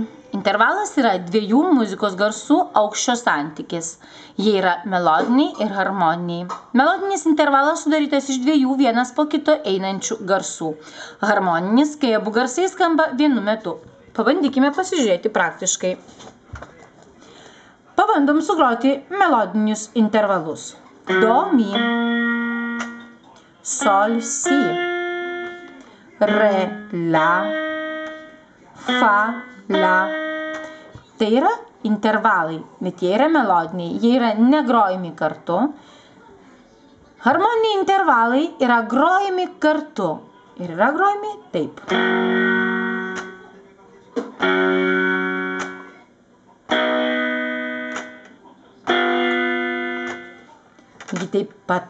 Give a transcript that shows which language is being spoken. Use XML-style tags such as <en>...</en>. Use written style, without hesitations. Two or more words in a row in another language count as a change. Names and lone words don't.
<lt>Intervalas yra dviejų muzikos garsų aukščio santykis. Jie yra melodiniai ir harmoniniai. Melodinis intervalas sudarytas iš dviejų vienas po kito einančių garsų. Harmoninis, kai abu garsai skamba vienu metu. Pabandykime pasižiūrėti praktiškai. Pabandom sugroti melodinius intervalus. Do, mi, sol, si, re, la, fa, la. Tai yra intervalai, bet jie yra melodiniai, jie yra negrojami kartu. Harmoniniai intervalai yra grojami kartu ir yra grojami taip. Lygiai taip pat.</lt>